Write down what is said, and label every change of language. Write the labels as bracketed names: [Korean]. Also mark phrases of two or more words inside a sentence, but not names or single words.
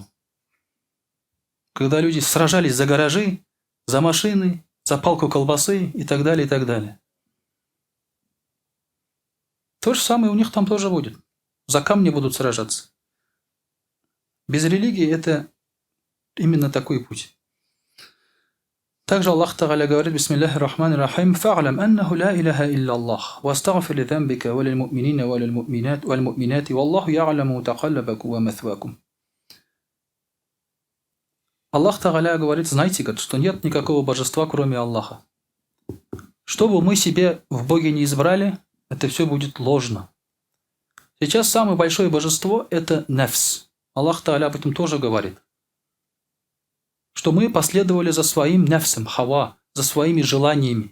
[Russian] Когда люди сражались за гаражи, за машины, за палку колбасы и так далее, и так далее. То же самое у них там тоже будет. За камни будут сражаться. Без религии это именно такой путь. Также Аллах Тааля говорит: [Arabic] بسم الله الرحمن الرحيم فاعلم أنه لا إله إلا الله واستغفر لذنبك وللمؤمنين والمؤمنات والله يعلم متقلبكم ومثواكم. [Russian] Аллах Тааля говорит: знайте, что нет никакого божества, кроме Аллаха. Что бы мы себе в Боге не избрали, это все будет ложно. Сейчас самое большое божество – это нефс. Аллах Тааля об этом тоже говорит. Что мы последовали за своим нефсом, хава, за своими желаниями.